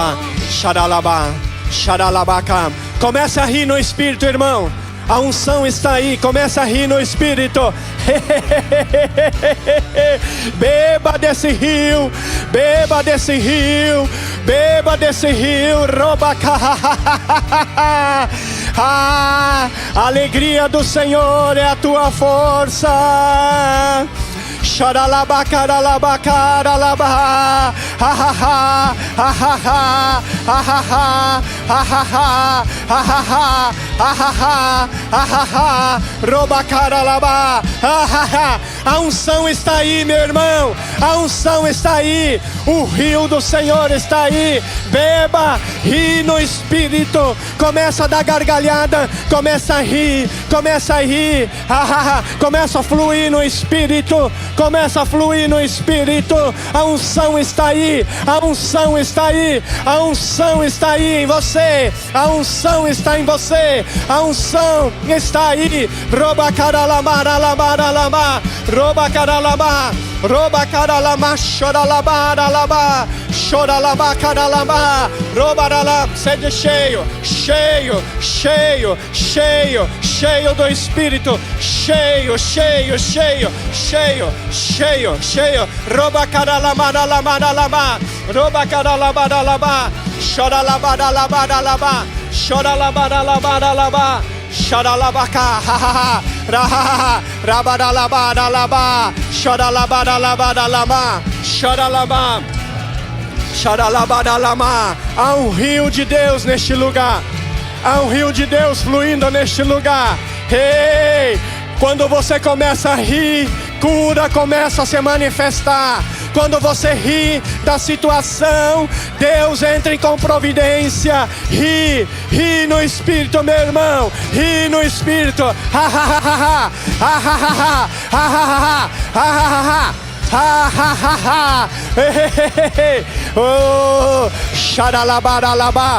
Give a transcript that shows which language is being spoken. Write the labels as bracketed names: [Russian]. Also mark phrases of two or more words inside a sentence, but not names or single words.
[Portuguese] Shadalaba. Shadalabacam. Comece a rir no Espírito, irmão. A unção está aí. Comece a rir no Espírito. Beba desse rio. Beba desse rio. Beba desse rio. Roba. A alegria do Senhor é a tua força. Choralabacaralabacaralaba, ha ha ha, ha ha ha, ha ha ha, ha ha ha, ha ha ha, Robacaralabá. A unção está aí, meu irmão. A unção está aí. O rio do Senhor está aí. Beba, ri no Espírito. Começa a dar gargalhada. Começa a rir. Começa a rir. Começa a fluir no Espírito. Começa a fluir no Espírito. A unção está aí. A unção está aí. A unção está aí em você. A unção está em você. A unção está aí. Robacaralamaralamaralama. Robacaralama. Robacaralama. Choralamaralama. Choralabacaralama. Robarala. Seja cheio. Cheio. Cheio. Cheio. Cheio do Espírito. Cheio. Cheio. Cheio. Cheio. Cheio. Cheio. Robacaralamaralamaralama. Robacaralamaralama. Choralabaralabaralama. Choralabaralabaralama. Choralabaca. Rabaralabaralama. Choralabaralabaralama. Choralaba. Choralabaralama. Há um rio de Deus neste lugar. Há um rio de Deus fluindo neste lugar. Ei! Quando você começa a rir, cura começa a se manifestar. Quando você ri da situação, Deus entra com providência. Ri no Espírito, meu irmão. Ri no Espírito. Oh, xaralabaralaba.